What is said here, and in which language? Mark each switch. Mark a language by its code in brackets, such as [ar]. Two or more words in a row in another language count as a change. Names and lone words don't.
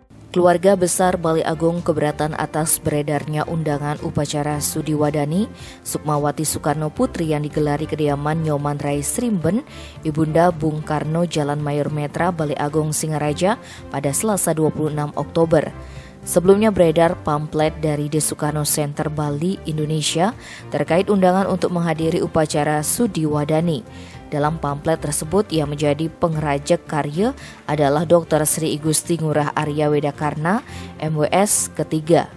[id] Keluarga besar Balai Agung keberatan atas beredarnya undangan upacara Sudi Wadani Sukmawati Soekarno Putri yang digelar di kediaman Nyoman Rai Srimben, Ibunda Bung Karno, Jalan Mayor Metra, Balai Agung Singaraja pada Selasa 26 Oktober. Sebelumnya beredar pamflet dari The Sukarno Center Bali, Indonesia terkait undangan untuk menghadiri upacara Sudi Wadani. Dalam pamflet tersebut yang menjadi pengrajek karya adalah Dr. Sri Igusti Ngurah Arya Wedakarna, MWS ketiga.